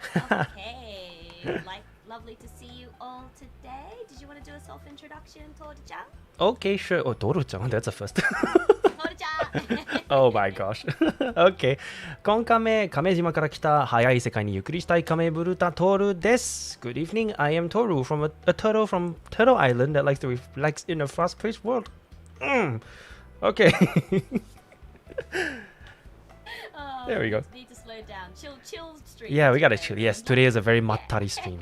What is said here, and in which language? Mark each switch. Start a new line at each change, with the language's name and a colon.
English: Okay, lovely to see you all today. Did you want to do a self-introduction, Toru-chan? Okay, sure. Oh, Toru-chan, that's a first. Toru-chan! Oh my gosh. Okay.
Japanese: こんカメ、亀島から来た早い世界にゆっくりしたい亀ブルタトールです。
English: Good evening, I am Toru from a turtle from Turtle Island that likes to relax in a fast-paced world. Okay. There we go. Need to slow down. Chill stream. Yeah, we gotta chill. Yes, today is a very mattari stream.